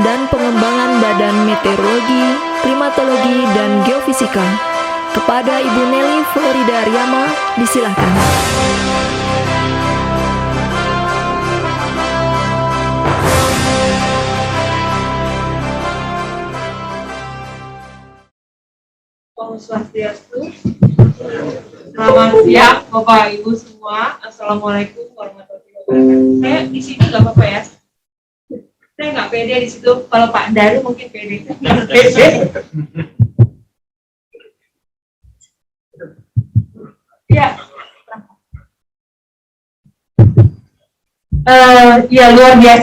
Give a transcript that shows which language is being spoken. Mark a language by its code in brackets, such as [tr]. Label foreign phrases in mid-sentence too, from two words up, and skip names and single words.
[id] dan Pengembangan Badan Meteorologi, Klimatologi, dan Geofisika kepada Ibu Nelly Florida Riyama disilahkan. [ban] Om Swastiastu. [id] Selamat siang Bapak Ibu semua. [ar] السلام عليكم ورحمة الله وبركاته. [id] Saya di sini nggak apa-apa ya. Saya nggak pede di situ. Kalau Pak Daru mungkin pede. Ya. Ya luar biasa.